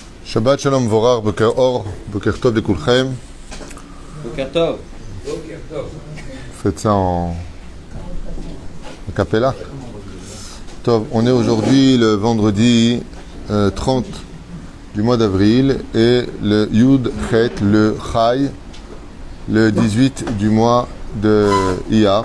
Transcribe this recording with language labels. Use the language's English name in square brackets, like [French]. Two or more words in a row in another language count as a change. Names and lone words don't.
[Hebrew] שבת שלום ומבורך, בוקר אור, בוקר טוב לכולכם. בוקר טוב. [French] Faites ça en cappella. Tov, on est aujourd'hui le vendredi 30 du mois d'avril et le [Hebrew] יוד חית, [French] le Chai, le 18 du mois de Iyar.